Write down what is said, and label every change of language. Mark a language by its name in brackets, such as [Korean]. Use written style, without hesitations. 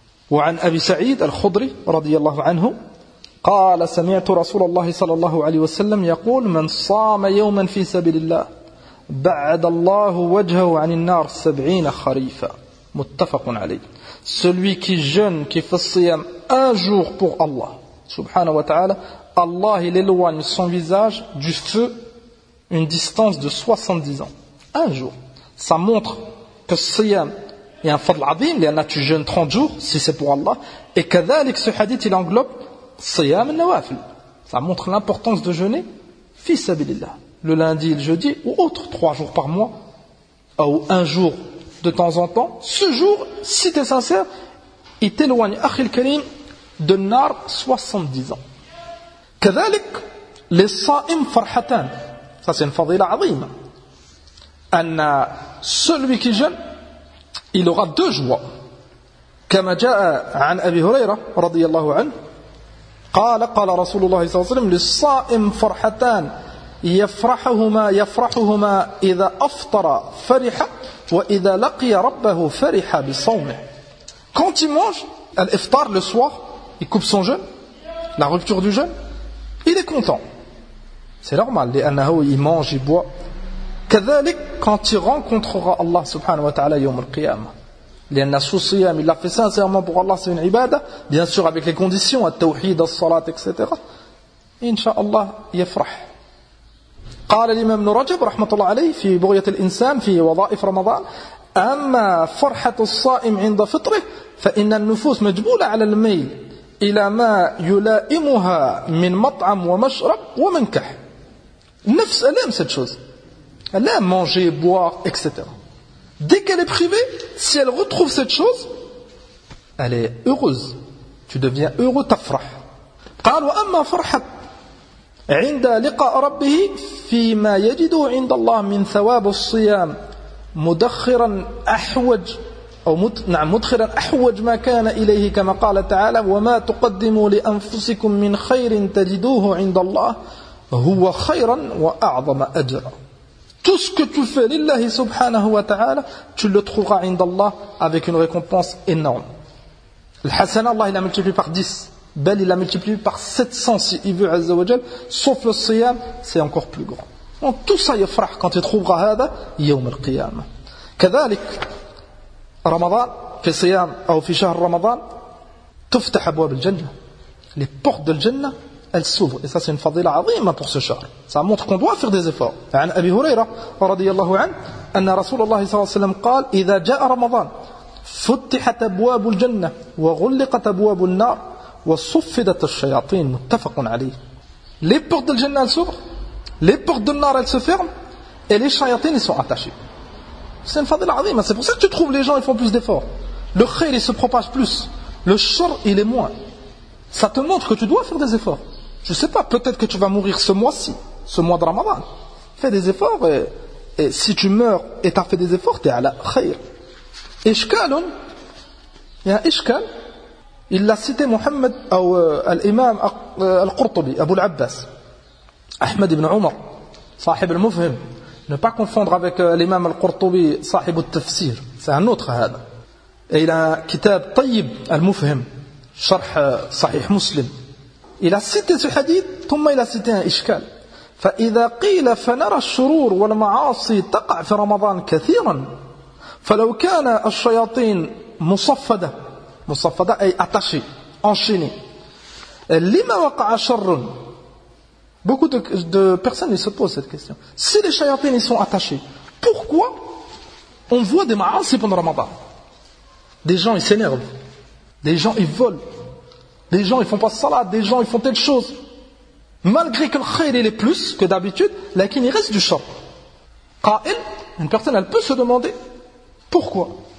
[Arabic] وعن أبي سعيد الخضري رضي الله عنه قال سمعت رسول الله صلى الله عليه وسلم يقول من صام يوما في سبيل الله بعد الله وجهه عن النار سبعين خريفا متفق عليه. [French] Celui qui jeûne, qui fait siyam un jour pour Allah subhanahu wa ta'ala, Allah il éloigne son visage du feu une distance de 70 ans. Un jour. Ça montre que siyam est un fadl azim, il y en a tu jeûnes 30 jours si c'est pour Allah. Et كذلك ce hadith il englobe [Arabic] صيام النوافل. [French] Ça montre l'importance de jeûner fi sabilillah, le lundi, le jeudi ou autre, trois jours par mois ou un jour de temps en temps. Ce jour, si tu es sincère, il t'éloigne akhil karim de nar 70 ans. كذلك les sa'im farhatan, ça c'est une fadila azima, ان celui qui jeûne il aura deux joies. [Arabic] كما جاء عن ابي هريره رضي الله عنه قال قال رسول الله صلى الله عليه وسلم للصائم فرحتان يفرحهما إذا أفطر فرح وإذا لقي ربه فرح بصومه. [French] Quand il mange l'iftar le soir, il coupe son jeûne, la rupture du jeûne, il est content. C'est normal, لأنه il mange, il boit. كذلك quand il rencontrera Allah subhanahu wa ta'ala يوم القيامة. لأن sous siyam il l'a fait sincèrement pour Allah, c'est une ibadah, bien sûr avec les conditions التوحيد الصلاه etc. [Arabic] Inch'Allah يفرح. قال الإمام ابن رجب رحمة الله عليه في بغية الإنسان في وظائف رمضان أما فرحة الصائم عند فطره فإن النفوس مجبولة على الميل إلى ما يلائمها من مطعم ومشرب ومنكح. [French] نفس ألم cette chose, ألم manger, boire etc. Dès qu'elle est privée, si elle retrouve cette chose, elle est heureuse. Tu deviens heureux, tafrah. [Arabic] قال وأما فرحت عند لقاء ربه فيما يجده عند الله من ثواب الصيام مدخرا أحوج أو مدخرا أحوج ما كان إليه كما قال تعالى وما تقدموا لأنفسكم من خير تجدوه عند الله هو خيرا وأعظم أجرا. [French] Tout ce que tu fais, [Arabic] لله سبحانه وتعالى, [French] tu le trouveras عند الله avec une récompense énorme. الحسنة الله il a multiplié par 10, بل il a multiplié par 700 si il veut [Arabic] عز وجل, [French] sauf le صيام, c'est encore plus grand. Donc tout ça يفرح quand tu trouveras هذا يوم القيامة. [Arabic] كذلك رمضان في صيام أو في شهر رمضان تفتح أبواب الجنة. [French] Les portes de الجنة elle s'ouvre. Et ça, c'est une fadila azima pour ce char. Ça montre qu'on doit faire des efforts. عن أبي هريرة رضي الله عنه أن رسول الله صلى الله عليه وسلم قال إذا جاء رمضان فتحت أبواب الجنة وغلقت أبواب النار وصفدت الشياطين. متفق عليه. Les portes de الجنة s'ouvrent, les portes de النار elles se ferment et les شياطين sont attachés. C'est une fadila azima. C'est pour ça que tu trouves les gens ils font plus d'efforts. Le khair il se propage plus. Le char il est moins. Ça te montre que tu dois faire des efforts. Je ne sais pas, peut-être que tu vas mourir ce mois-ci, ce mois de Ramadan. Fais des efforts et si tu meurs et tu as fait des efforts, tu es à la khair. Ishkalun, il y a un ishkal, il l'a cité Muhammad ou l'imam al-Qurtubi, Abu al-Abbas, Ahmed ibn Omar, sahib al-Mufhim. Ne pas confondre avec l'imam al-Qurtubi, sahib al-Tafsir. C'est un autre, هذا. Et il a un kitab Tayyib al-Mufhim. [Arabic] شرح صحيح مسلم إلى ستة حديث ثم إلى ستة إشكال. فإذا قيل فنرى الشرور والمعاصي تقع في رمضان كثيرا فلو كان الشياطين مصفدة أي أتشي أنشيني لما وقع شر. [French] Beaucoup de personnes se posent cette question. Si les chayatines sont attachées, pourquoi on voit des maasi pendant Ramadan? Des gens ils s'énervent, des gens ils volent, des gens ils font pas salat, des gens ils font telle chose. Malgré que le khayr il est plus que d'habitude, lakin il reste du shar. Qa'il, une personne elle peut se demander pourquoi.